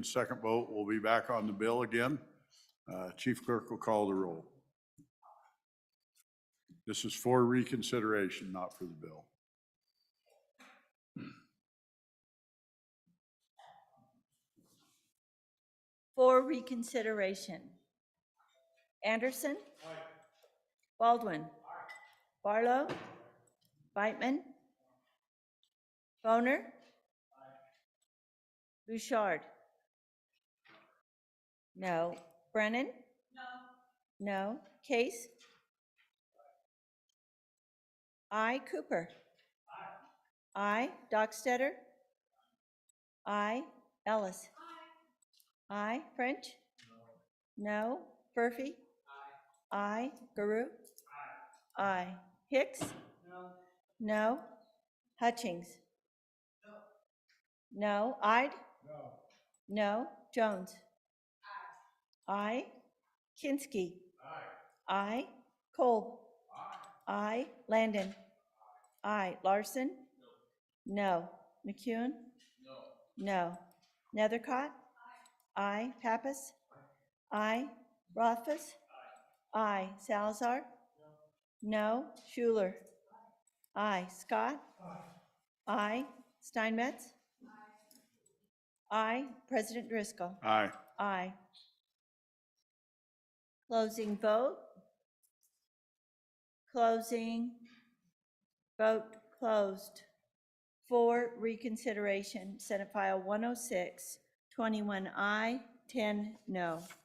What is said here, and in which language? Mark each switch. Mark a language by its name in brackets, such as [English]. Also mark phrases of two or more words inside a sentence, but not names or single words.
[English] Second vote will be back on the bill again. Chief Clerk will call the roll. This is for reconsideration, not for the bill. For reconsideration. Anderson? Aye. Baldwin? Aye. Barlow? Aye. Beitman? Boner? Aye. Bouchard? No. Brennan? No. No. Case? Aye. Cooper? Aye. Aye. Dockstetter? Aye. Ellis? Aye. French? No. No. Furphy? Aye. Aye. Guru? Aye. Aye. Hicks? No. No. Hutchings? No. No. Ide? No. No. Jones? Aye. Aye. Kinski? Aye. Aye. Kolb? Aye. Aye. Landon? Aye. Larson? No. No. McEwen? No. No. Nethercott? Aye. Pappas? Aye. Rothfuss? Aye. Salazar? No. Schuler? Aye. Scott? Aye. Steinmetz? Aye. President Driscoll? Aye. Aye. Closing vote. Closing. Vote closed. For reconsideration, Senate File 106, 21 aye, 10 no.